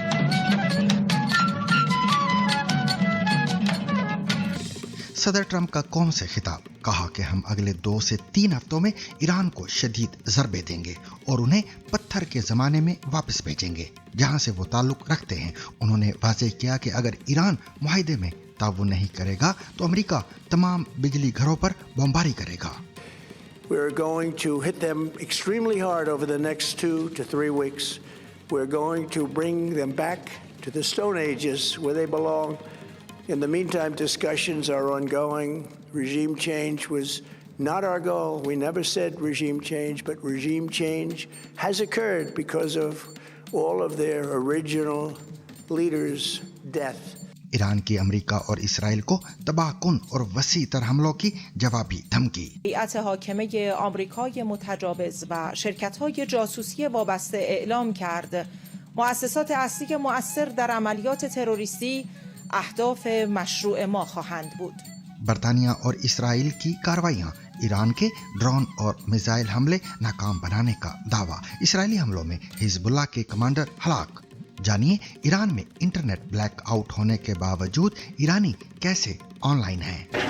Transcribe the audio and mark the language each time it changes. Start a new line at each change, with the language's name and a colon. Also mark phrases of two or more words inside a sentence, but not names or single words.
Urdu: صدر ٹرمپ کا قوم سے خطاب، کہا کہ ہم اگلے 2 سے 3 ہفتوں میں ایران کو شدید ضربیں دیں گے اور انہیں پتھر کے زمانے میں واپس بھیجیں گے جہاں سے وہ تعلق رکھتے ہیں. انہوں نے واضح کیا کہ اگر ایران معاہدے میں تعاون نہیں کرے گا تو امریکہ تمام بجلی گھروں پر بمباری کرے گا.
English: We're going to hit them extremely hard over the next 2 to 3 weeks. We're going to bring them back to the Stone Ages where they belong. In the meantime, discussions are ongoing. Regime change was not our goal. We never said regime change, but regime change has occurred because of all of their original leaders' death.
Urdu: ایران کی امریکہ اور اسرائیل کو تباہ کن اور وسیع تر حملوں کی جوابی دھمکی.
Persian: هیئت حاکمه آمریکای متجاوز و شرکت‌های جاسوسی وابسته اعلام کرد مؤسسات اصلی مؤثر در عملیات تروریستی اهداف مشروع ما خواهند بود.
Urdu: برطانیہ اور اسرائیل کی کارروائیاں، ایران کے ڈرون اور میزائل حملے ناکام بنانے کا دعویٰ. اسرائیلی حملوں میں حزب اللہ کے کمانڈر ہلاک۔ جانیے ایران میں انٹرنیٹ بلیک آؤٹ ہونے کے باوجود ایرانی کیسے آن لائن ہیں.